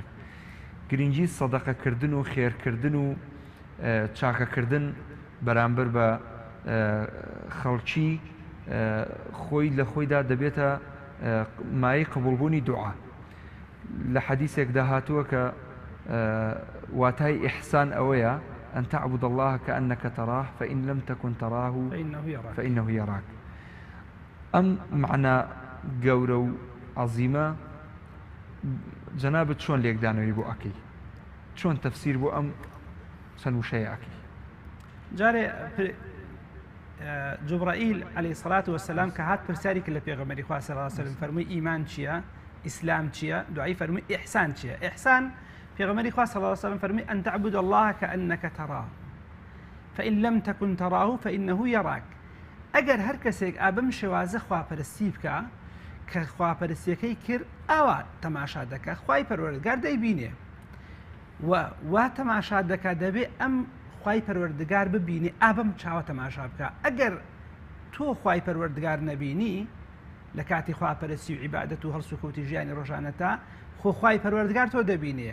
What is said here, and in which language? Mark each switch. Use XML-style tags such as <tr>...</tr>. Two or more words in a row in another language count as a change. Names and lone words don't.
<ckb>گرنگی سەدەقەکردن و خێرکردن و چاکەکردن بەرامبەر بە خەڵکی خۆی لە خۆیدا دەبێتە مای قبولبوونی دوعا. لە حەدیثێکدا هاتووە کە واتای ئیحسان ئەوەیە</ckb> <ar>أن تعبد الله كأنك تراه فإن لم تكن تراه فإنه يراك.</ar> <ckb>أم معنى گەورە و عەزیمە جەنابەت چۆن لێکدانەوەی بۆ ئەکەی چۆن تەفسیر بۆ ئەم چەند وشەیە ئەکەی؟ جارێ جوبرائیل</ckb> <ar>عەلەیهی سەڵات وەسەلام</ar> <ckb>کە هات پرسیاری کرد لە پێغەمبەری خوا</ckb> <ar>صلی الله علیه وسلم</ar> <ckb>فەرمووی ئیمان چییە؟ ئیسلام چییە؟ دوعای فەرمووی ئیحسان چییە؟ ئیحسان پێغەمبەری خوا</ckb> <ar>صلی الله علیه وسلم</ar> <ckb>فەرمووی</ckb> <ar>أن تعبد الله كأنك تراه فإن لم تكن تراه فإنه يراك.</ar> <ckb>ئەگەر هەر کەسێک ئابەم شێوازە خواپەرستی بکە کە خواپەرستیەکەی کرد ئەوە تەماشا دەکە خوای پەروەردگار دەیبینێ وا تەماشا دەکا دەبێ ئەم خوای پەروەردگار ببینی ئابەم چاوە تەماشا بکە. ئەگەر تۆ خوای پەروەردگار نەبینی لە کاتی خواپەرستی و عیبادەت و هەڵسو کەوتی ژیانی ڕۆژانەتا خۆ خوای پەروەردگار تۆ دەبینێ.</ckb>